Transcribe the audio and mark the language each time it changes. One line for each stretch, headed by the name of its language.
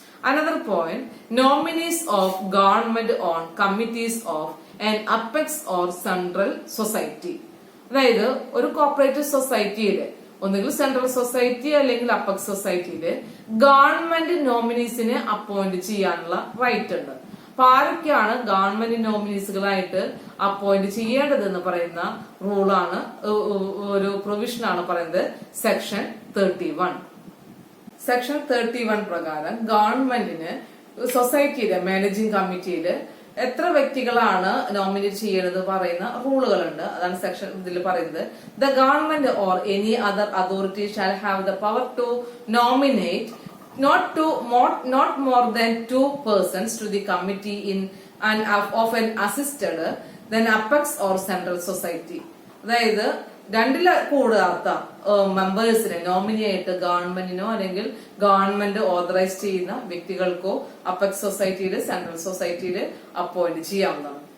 English: Another point, nominees of government on committees of an apex or central society.
Malayalam: അതായത് ഒരു cooperative സൊസൈറ്റിയില് ഒന്നുകിൽ central society അല്ലെങ്കിൽ apex സൊസൈറ്റിയില് government നോമിനീസിനെ appoint ചെയ്യാനുള്ള right ഉണ്ട്. അപ്പൊ ആരൊക്കെയാണ് ഗവൺമെന്റ് നോമിനീസുകളായിട്ട് അപ്പോയിന്റ് ചെയ്യേണ്ടത് എന്ന് പറയുന്ന റൂളാണ്, ഒരു പ്രൊവിഷനാണ് പറയുന്നത് സെക്ഷൻ 31. സെക്ഷൻ 31 പ്രകാരം ഗവൺമെന്റിന് സൊസൈറ്റിയിലെ മാനേജിംഗ് കമ്മിറ്റിയില് എത്ര വ്യക്തികളാണ് നോമിനേറ്റ് ചെയ്യണത് പറയുന്ന റൂളുകളുണ്ട്. അതാണ് സെക്ഷൻ ഇതിൽ പറയുന്നത്.
English: The government or any other authority shall have the power to nominate not more than 2 persons to the committee in an of an assisted then apex or central society.
Malayalam: അതായത് രണ്ടിൽ കൂടാത്ത മെമ്പേഴ്സിനെ നോമിനിയായിട്ട് ഗവൺമെന്റിനോ അല്ലെങ്കിൽ government authorise ചെയ്യുന്ന വ്യക്തികൾക്കോ apex സൊസൈറ്റിയിൽ central സൊസൈറ്റിയിൽ appoint ചെയ്യാവുന്നതാണ്.